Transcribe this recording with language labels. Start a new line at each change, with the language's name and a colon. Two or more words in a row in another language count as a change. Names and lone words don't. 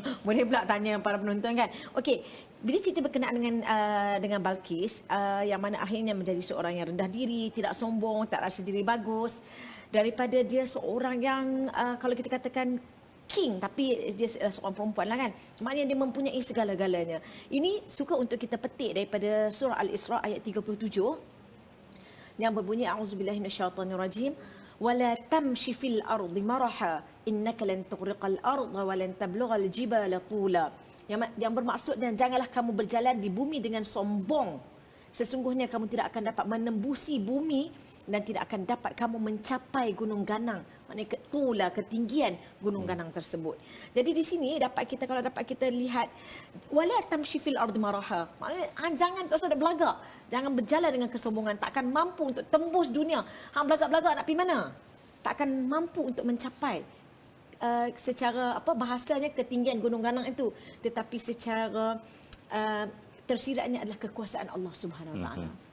Malay: Boleh pula tanya para penonton kan. Okey, bila cerita berkenaan dengan Balqis yang mana akhirnya menjadi seorang yang rendah diri, tidak sombong, tak rasa diri bagus, daripada dia seorang yang kalau kita katakan king tapi dia seorang perempuan lah kan. Maknanya dia mempunyai segala-galanya. Ini suka untuk kita petik daripada surah Al-Isra ayat 37 yang berbunyi
Arabic: أعوذ بالله من الشيطان الرجيم ولا تمش في الأرض مرحا إنك لن تخرق الأرض ولن تبلغ الجبال طولا.
Malay: Yang bermaksud dan janganlah kamu berjalan di bumi dengan sombong. Sesungguhnya kamu tidak akan dapat menembusi bumi dan tidak akan dapat kamu mencapai gunung ganang. Maknanya itulah ketinggian gunung ganang tersebut. Jadi di sini kalau dapat kita lihat
Arabic: ولا تمش في الأرض مرحا.
Malay: Maknanya jangan tak usah berlagak. Jangan berjalan dengan kesombongan, takkan mampu untuk tembus dunia. Hang belagak-belagak nak pergi mana? Takkan mampu untuk mencapai secara bahasanya ketinggian gunung ganang itu, tetapi secara tersiratnya adalah kekuasaan Allah
Arabic: سبحانه وتعالى.